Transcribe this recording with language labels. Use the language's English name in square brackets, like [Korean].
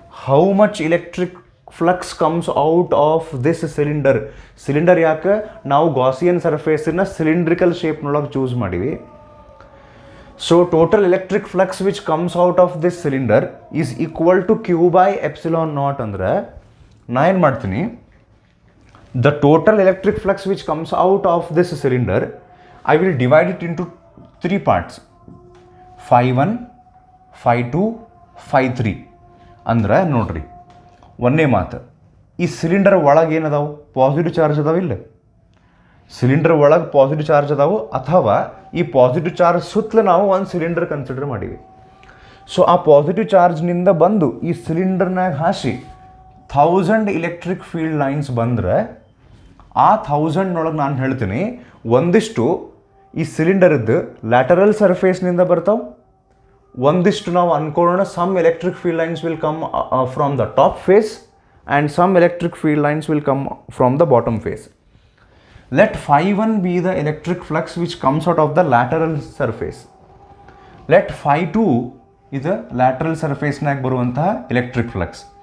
[English] How much electric flux comes out of this cylinder. [Kannada] Cylinder ಯಾಕೆ ನಾವು Gaussian ಸರ್ಫೇಸನ್ನು cylindrical ಶೇಪ್ನೊಳಗೆ choose ಮಾಡೀವಿ. [English] So total electric flux which comes out of this cylinder is equal to Q/ε0. [Kannada] ಅಂದ್ರೆ ನಾ ಏನು ಮಾಡ್ತೀನಿ, [English] the total electric flux which comes out of this cylinder, I will divide it into 3 parts: phi1, phi2, phi3. [Kannada] ಅಂದ್ರೆ ನೋಡ್ರಿ, ಒಂದೇ ಮಾತು, ಈ cylinder ಒಳಗೆ ಏನದಾವು? ಪಾಸಿಟಿವ್ ಚಾರ್ಜ್ ಅದಾವ. ಇಲ್ಲ, ಸಿಲಿಂಡರ್ ಒಳಗೆ ಪಾಸಿಟಿವ್ ಚಾರ್ಜ್ ಅದಾವು, ಅಥವಾ ಈ ಪಾಸಿಟಿವ್ ಚಾರ್ಜ್ ಸುತ್ತಲೂ ನಾವು ಒಂದು ಸಿಲಿಂಡರ್ ಕನ್ಸಿಡರ್ ಮಾಡೀವಿ. ಸೊ ಆ ಪಾಸಿಟಿವ್ ಚಾರ್ಜ್ನಿಂದ ಬಂದು ಈ ಸಿಲಿಂಡರ್ನಾಗ ಹಾಸಿ 1000 ಎಲೆಕ್ಟ್ರಿಕ್ ಫೀಲ್ಡ್ ಲೈನ್ಸ್ ಬಂದರೆ ಆ 1000ನೊಳಗೆ ನಾನು ಹೇಳ್ತೀನಿ ಒಂದಿಷ್ಟು ಈ ಸಿಲಿಂಡರ್ದು ಲ್ಯಾಟರಲ್ ಸರ್ಫೇಸ್ನಿಂದ ಬರ್ತಾವೆ, ಒಂದಿಷ್ಟು ನಾವು ಅನ್ಕೊಳ್ಳೋಣ [English] Some electric field lines will come from the top face and some electric field lines will come from the bottom face. Let phi1 be the electric flux which comes out of the lateral surface. Let phi2 is lateral surfaceನಾಗ [Kannada] ಬರುವಂತಹ electric flux.